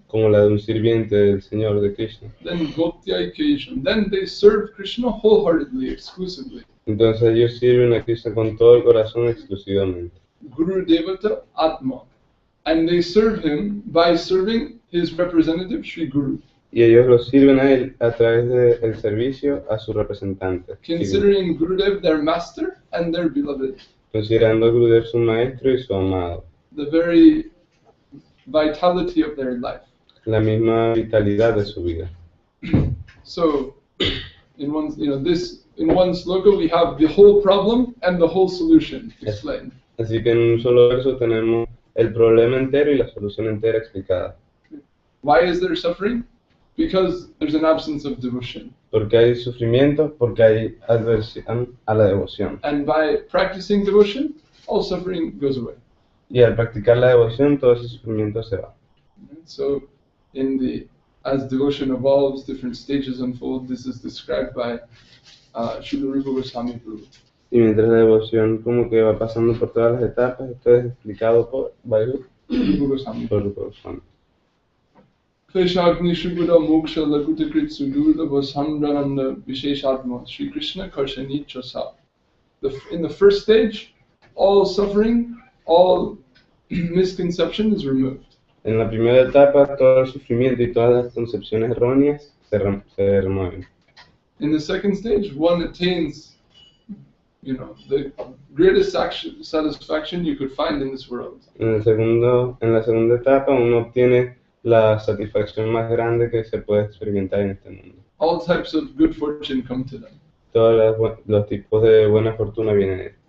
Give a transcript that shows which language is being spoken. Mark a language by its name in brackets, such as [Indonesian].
[Spanish] como la de un sirviente del Señor de Krishna, [English] then [Sanskrit] bhaktya kesham, [English] then they serve Krishna wholeheartedly, exclusively. [Spanish] entonces ellos sirven a Krishna con todo el corazón exclusivamente. [Sanskrit] Guru Devata Atma. [English] And they serve him by serving his representative, Sri Guru. [Spanish] Y ellos lo sirven a él a través del servicio a su representante, [English] Considering Gurudev their master and their beloved. [Spanish] considerando a Gurudev su maestro y su amado, [English] The very vitality of their life. [Spanish] la misma vitalidad de su vida. [English] So, in one, in one sloka we have the whole problem and the whole solution explained. [Spanish] Así que en un solo verso tenemos el problema entero y la solución entera explicada. [English] Why is there suffering? Because there's an absence of devotion. [Spanish] Porque hay sufrimiento, porque hay aversión a la devoción. [English] And by practicing devotion, all suffering goes away. [Spanish] Y al practicar la devoción, todo ese sufrimiento se va. [English] So, as devotion evolves, different stages unfold. This is described by Srila Rupa Goswami Prabhu. [Spanish] Y mientras la devoción como que va pasando por todas las etapas, esto es explicado por Rupa Goswami. Rupa Goswami. [Sanskrit] Kleshagni Shribuddha Moksha Lakutakrit Sudurda Vashamrananda Visheshatma Sri Krishna Karshani Chosa. [English] In the first stage, all suffering, all misconception is removed. [Spanish] En la primera etapa, todo el sufrimiento y todas las concepciones erróneas se remueven. [English] In the second stage, one attains, the greatest satisfaction you could find in this world. [Spanish] En la segunda etapa, uno obtiene la satisfacción más grande que se puede experimentar en este mundo. [English] All types of good fortune come to them. [Spanish] Todos los tipos de buena fortuna vienen a él.